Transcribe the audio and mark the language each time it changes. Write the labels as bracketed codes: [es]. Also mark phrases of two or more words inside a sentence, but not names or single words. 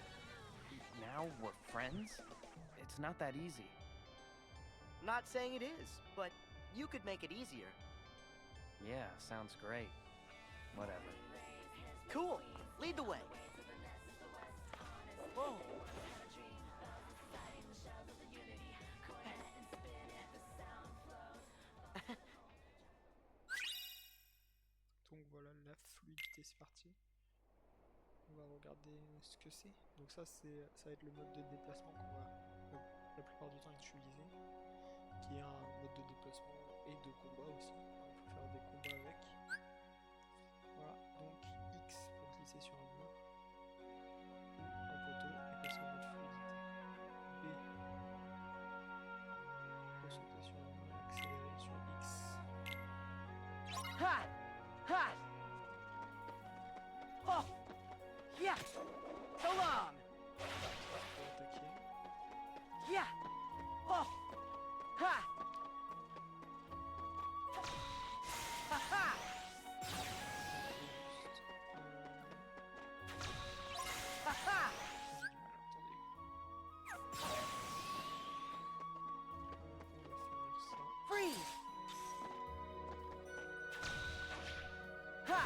[en] Now we're friends? It's not that easy. Not saying it is, but you could make it easier. Yeah, sounds great. Whatever. Cool. Lead the way. Whoa. [fr] donc voilà la fluidité, c'est parti. On va regarder ce que c'est. Donc ça va être le mode de déplacement qu'on va la plupart du temps utiliser, qui est un mode de déplacement et de combat aussi. On peut faire des combats avec. Voilà, donc X pour glisser sur un mur ou un poteau et passer en mode fluidité. B pour sauter sur un mur et accélérer sur X. Ha! Ha! Oh! [en] Yeah! So long! [fr] Pour attaquer. Yeah! Oh! Ha! Ha ha! Juste, Ha ha! j'ai du mal, attendez. On va finir ça. [en] Freeze! Ha!